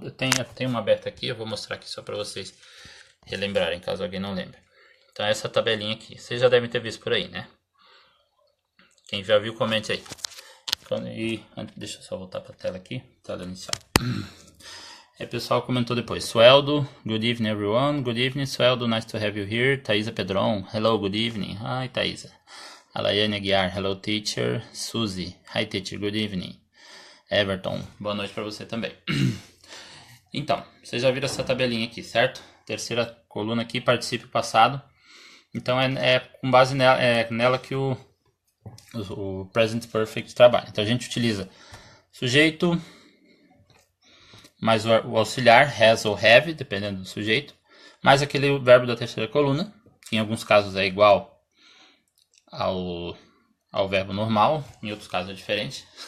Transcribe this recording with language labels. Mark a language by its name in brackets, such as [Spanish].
[Portuguese] Eu tenho uma aberta aqui, eu vou mostrar aqui só para vocês relembrarem, caso alguém não lembre. Então essa tabelinha aqui, vocês já devem ter visto por aí, né? Quem já viu, comente aí. Deixa eu só voltar para a tela aqui, tela inicial. O pessoal comentou depois. [English] Sueldo, good evening everyone. Good evening, Sueldo, nice to have you here. Thaisa Pedron, hello, good evening. Hi, Thaisa. Alaiane Aguiar, hello teacher. Suzy, hi teacher, good evening. [Portuguese] Everton, boa noite para você também. Então, vocês já viram essa tabelinha aqui, certo? Terceira coluna aqui, particípio passado. Então com base nela que o Present Perfect trabalha. Então a gente utiliza sujeito mais o auxiliar, has ou have, dependendo do sujeito, mais aquele verbo da terceira coluna, que em alguns casos é igual ao verbo normal, em outros casos é diferente.